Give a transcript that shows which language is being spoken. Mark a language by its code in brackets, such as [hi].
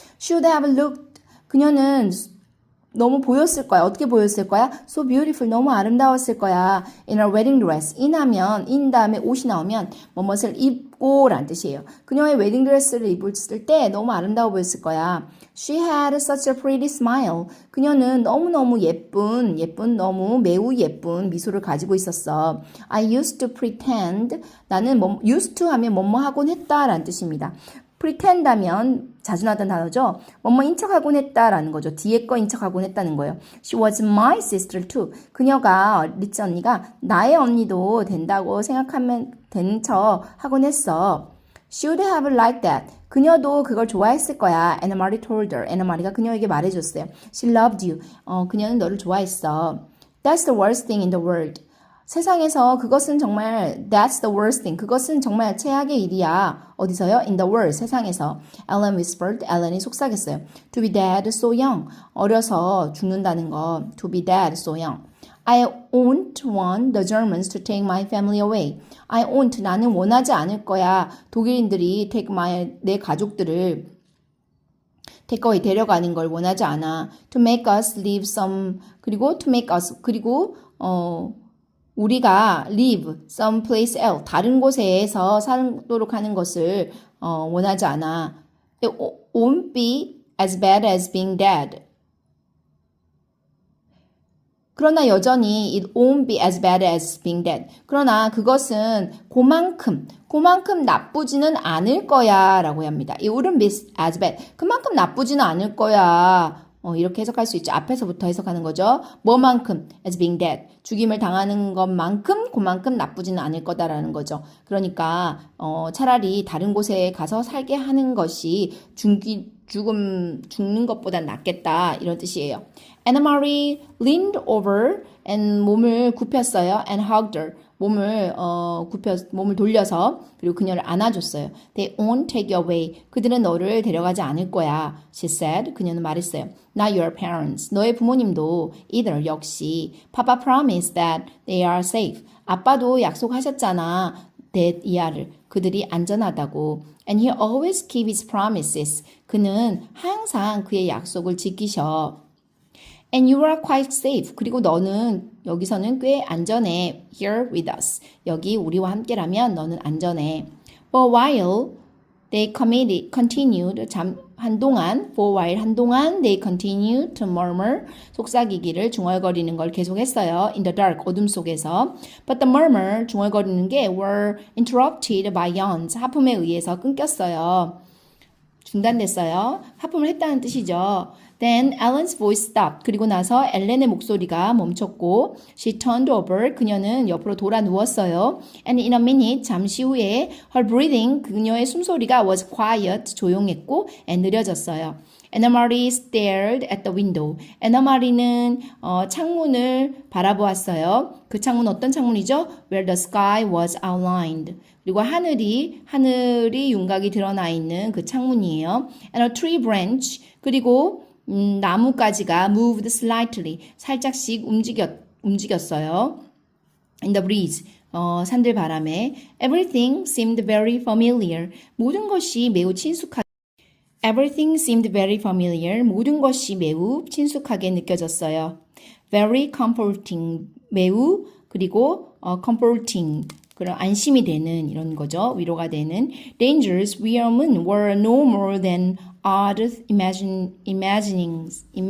[en] Should have looked. [ko] 그녀는 너무 보였을 거야. 어떻게 보였을 거야? [en] So beautiful. [ko] 너무 아름다웠을 거야. [en] In her wedding dress. [ko] in 다음에 옷이 나오면 뭐뭇을 입고 라는 뜻이에요. 그녀의 웨딩 드레스를 입었을 때 너무 아름다워 보였을 거야. [en] She had such a pretty smile. [ko] 그녀는 너무너무 너무 매우 예쁜 미소를 가지고 있었어. [en] I used to pretend. [ko] 나는 used to 하면 뭐뭐 하곤 했다 라는 뜻입니다. pretend 하면 자주 나왔던 단어죠. 뭐뭐인 척하곤 했다라는 거죠. 뒤에 거인 척하곤 했다는 거예요. [en] She was my sister too. [ko] 그녀가, 리치 언니가 나의 언니도 된다고 생각하면 된 척 하곤 했어. [en] Should have liked that. [ko] 그녀도 그걸 좋아했을 거야. [en] Anna Marie told her. [ko] Anna Marie가 그녀에게 말해줬어요. [en] She loved you. [ko] 그녀는 너를 좋아했어. [en] That's the worst thing in the world. [ko] 세상에서 그것은 정말 [en] that's the worst thing. [ko] 그것은 정말 최악의 일이야. 어디서요? [en] In the world. 세상에서. Ellen whispered. [ko] Ellen이 속삭였어요. [en] To be dead so young. [ko] 어려서 죽는다는 거. [en] To be dead so young. I won't want the Germans to take my family away. I won't. [ko] 나는 원하지 않을 거야. 독일인들이 내 가족들을 take 데려가는 걸 원하지 않아. [en] To make us live some. 그리고 to make us. [ko] 그리고 우리가 [en] live someplace else, [ko] 다른 곳에서 살도록 하는 것을 원하지 않아. [en] It won't be as bad as being dead. [ko] 그러나 여전히 [en] it won't be as bad as being dead. [ko] 그러나 그것은 그만큼 나쁘지는 않을 거야 라고 합니다. [en] It wouldn't be as bad. [ko] 그만큼 나쁘지는 않을 거야. 이렇게 해석할 수 있죠. 앞에서부터 해석하는 거죠. 뭐만큼 as being dead. 죽임을 당하는 것만큼 그만큼 나쁘지는 않을 거다라는 거죠. 그러니까 차라리 다른 곳에 가서 살게 하는 것이 죽는 것보다 낫겠다 이런 뜻이에요. [en] Anna Marie leaned over and [ko] 몸을 굽혔어요. [en] and hugged her. [ko] 몸을 돌려서 그리고 그녀를 안아줬어요. [en] They won't take you away. [ko] 그들은 너를 데려가지 않을 거야. [en] She said. [ko] 그녀는 말했어요. [en] Not your parents. [ko] 너의 부모님도 either 역시. [en] Papa promised that they are safe. [ko] 아빠도 약속하셨잖아. that 이하를. 그들이 안전하다고. [en] And he always keeps his promises. [ko] 그는 항상 그의 약속을 지키셔. [en] And you are quite safe. [ko] 그리고 너는 여기서는 꽤 안전해. [en] Here with us. [ko] 여기 우리와 함께라면 너는 안전해. [en] For a while, they continued. [ko] 한동안 [en] they continue to murmur [ko] 속삭이기를 중얼거리는 걸 계속했어요. [en] In the dark [ko] 어둠 속에서. [en] But the murmur [ko] 중얼거리는 게 [en] were interrupted by yawns [ko] 하품에 의해서 끊겼어요. 중단됐어요. 하품을 했다는 뜻이죠. [en] Then Ellen's voice stopped. [ko] 그리고 나서 엘렌의 목소리가 멈췄고 [en] she turned over. [ko] 그녀는 옆으로 돌아 누웠어요. [en] And in a minute, [ko] 잠시 후에 [en] her breathing, [ko] 그녀의 숨소리가 [en] was quiet, 조용했고 and [ko] 느려졌어요. [en] Anna Marie stared at the window. [ko] Anna Marie는 창문을 바라보았어요. 그 창문 어떤 창문이죠? [en] Where the sky was outlined. [ko] 그리고 하늘이 윤곽이 드러나 있는 그 창문이에요. [en] And a tree branch. [ko] 그리고 나뭇가지가 [en] moved slightly. [ko] 살짝씩 움직였어요. [en] In the breeze. [ko] 산들 바람에. [en] Everything seemed very familiar. [ko] 모든 것이 매우 친숙하게. [en] Everything seemed very familiar. [ko] 모든 것이 매우 친숙하게 느껴졌어요. [en] Very comforting. [ko] 매우 그리고 comforting. 그런 안심이 되는 이런 거죠. 위로가 되는. [en] Dangers, 위험은 were no more than odd imaginings.